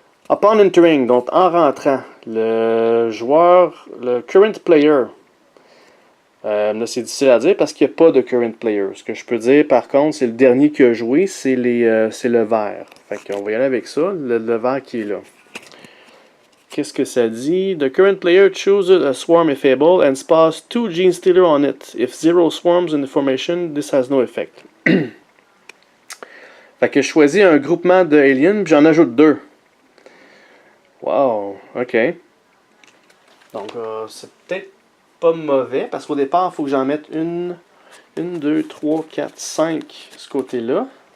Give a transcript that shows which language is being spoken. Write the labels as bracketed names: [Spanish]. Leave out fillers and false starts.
[English] Upon entering, [French] donc en rentrant, le joueur, le current player, là c'est difficile à dire parce qu'il n'y a pas de current player. Ce que je peux dire par contre, c'est le dernier qui a joué, c'est le vert. Fait qu'on va y aller avec ça, le vert qui est là. Qu'est-ce que ça dit? [English] The current player chooses a swarm if able and spawns 2 Genestealers on it. If 0 swarms in the formation, this has no effect. [French] Fait que je choisis un groupement de aliens, puis j'en ajoute 2. OK. Donc, c'est peut-être pas mauvais, parce qu'au départ, il faut que j'en mette une, 2, 3, 4, 5 ce côté-là.